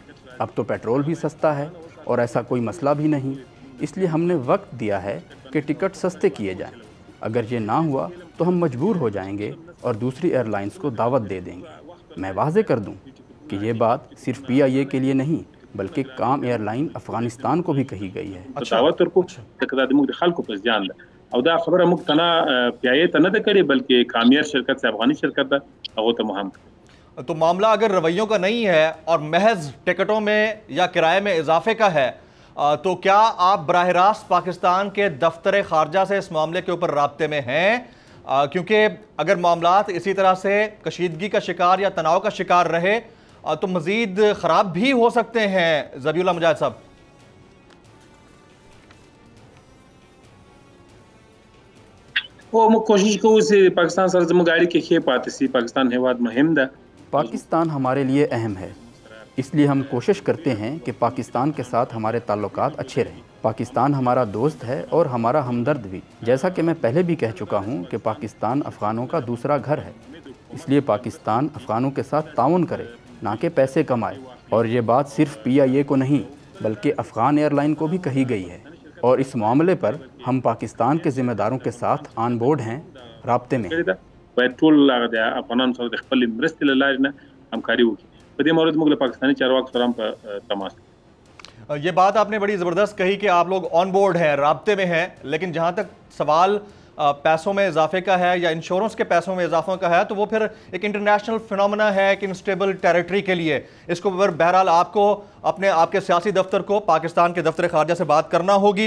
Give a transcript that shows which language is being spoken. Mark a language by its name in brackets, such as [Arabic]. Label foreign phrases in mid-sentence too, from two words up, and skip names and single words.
[Urdu] اب تو پیٹرول بھی سستا ہے اور ایسا کوئی مسئلہ بھی نہیں، اس لیے ہم نے وقت دیا ہے کہ ٹکٹ سستے کیے جائیں۔ اگر یہ نہ ہوا تو ہم مجبور ہو جائیں گے اور دوسری ایئر لائنز کو دعوت دے دیں گے۔ میں واضح کر دوں کہ یہ بات صرف PIA کے لیے نہیں بلکہ کام ایئر لائن افغانستان کو بھی کہی گئی ہے۔ [Pashto] دعوت ورکو ځکه دا زموږ د خلکو په زیان ده او دا خبره موږ ته نه PIA ته نه ده کړې بلکې کامیار شرکت سے افغانی شرکت ده هغه ته مو هم کړې۔ [Urdu] تو معاملہ اگر رویوں کا نہیں ہے اور محض ٹکٹوں میں یا کرائے میں اضافے کا ہے تو کیا آپ براہ راست پاکستان کے دفتر خارجہ سے اس معاملے کے اوپر رابطے میں ہیں؟ کیونکہ اگر معاملات اسی طرح سے کشیدگی کا شکار یا تناؤ کا شکار رہے تو مزید خراب بھی ہو سکتے ہیں۔ ذبیح اللہ مجاہد صاحب۔ [Pashto] او موږ کوشش کوو چې پاکستان سره زموږ اړیکې ښې پاتې سي۔ پاکستان هیواد مهم ده، [Urdu] پاکستان ہمارے لیے اہم ہے، اس لیے ہم کوشش کرتے ہیں کہ پاکستان کے ساتھ ہمارے تعلقات اچھے رہیں۔ پاکستان ہمارا دوست ہے اور ہمارا ہمدرد بھی، جیسا کہ میں پہلے بھی کہہ چکا ہوں کہ پاکستان افغانوں کا دوسرا گھر ہے، اس لیے پاکستان افغانوں کے ساتھ تعاون کرے نہ کہ پیسے کمائے۔ اور یہ بات صرف PIA کو نہیں بلکہ افغان ایئر لائن کو بھی کہی گئی ہے، اور اس معاملے پر ہم پاکستان کے ذمہ داروں کے ساتھ [English] on board [Urdu] ہیں، رابطے میں ہیں۔ [Pashto] باید ټول هغه د افغانانو سره د خپل مرستې له لارې نه همکاري وکړي۔ په دې مورد موږ له پاکستاني چارواکو سره هم په تماس یو۔ [Urdu] یہ بات آپ نے بڑی زبردست کہی کہ آپ لوگ [English] on board [Urdu] ہیں، رابطے میں ہیں، لیکن جہاں تک سوال پیسوں میں اضافے کا ہے یا انشورنس کے پیسوں میں اضافوں کا ہے تو وہ پھر ایک [English] international phenomena [Urdu] ہے ایک [English] unstable territory [Urdu] کے لیے۔ اس کو بہرحال آپ کو آپ کے سیاسی دفتر کو پاکستان کے دفتر خارجہ سے بات کرنا ہوگی۔